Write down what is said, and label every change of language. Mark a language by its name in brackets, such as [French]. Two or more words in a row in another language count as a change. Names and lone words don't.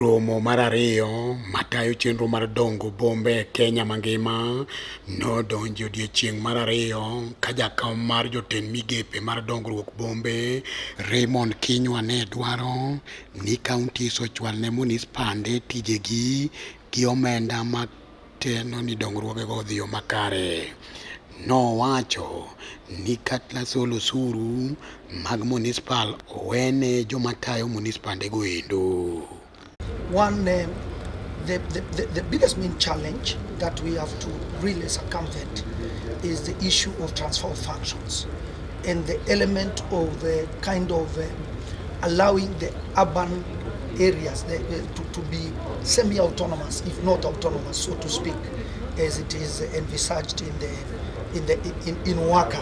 [Luo (Kenya and Tanzania)] Romo mar ariyo matayo chenro mar dongo bombe e Kenya mangima nodonjo odiechieng' mar ariyo ka jakom mar jotend migepe mar dongruok bombe Raymond Kinyua ne dwaro ni kauntis ochwal ne munispande tijegi gi omenda mateno ni dongruogego odhi yo makare. Nowacho ni kata solo osuru mag munispal owene joma tayo munispandego endo. [English] One, the biggest main challenge that we have to really circumvent is the issue of transfer of functions and the element of the kind of allowing the urban areas to be semi-autonomous, if not autonomous, so to speak, as it is envisaged in WACA.